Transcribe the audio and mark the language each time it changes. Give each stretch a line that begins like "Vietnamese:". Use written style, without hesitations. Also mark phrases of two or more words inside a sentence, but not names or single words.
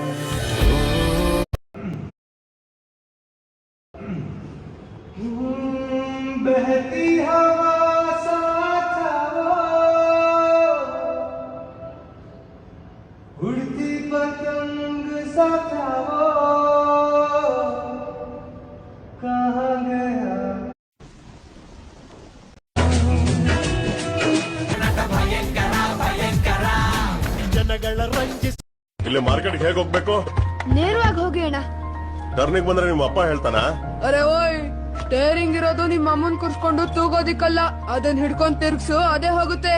Hindi: बहती हवा सा था वो, उड़ती पतंग सा था वो, कहाँ गया?
Kannada: ಇಲ್ಲಿ ಮಾರ್ಕೆಟ್ಗೆ ಹೇಗೆ ಹೋಗ್ಬೇಕು? ನೇರವಾಗಿ ಹೋಗಿ ಅಣ್ಣ. ಟರ್ನಿಂಗ್ ಬಂದ್ರೆ ನಿಮ್ಮ ಅಪ್ಪ ಹೇಳ್ತಾನ? ಅರೆ ಓಯ್, ಸ್ಟೇರಿಂಗ್ ಇರೋದು ನಿಮ್ಮ ಅಮ್ಮನ್ ಕುರ್ಸ್ಕೊಂಡು ತೂಗೋದಿಕ್ಕಲ್ಲ, ಅದನ್ನ ಹಿಡ್ಕೊಂಡ್ ತಿರ್ಗ್ಸು, ಅದೇ ಹೋಗುತ್ತೆ.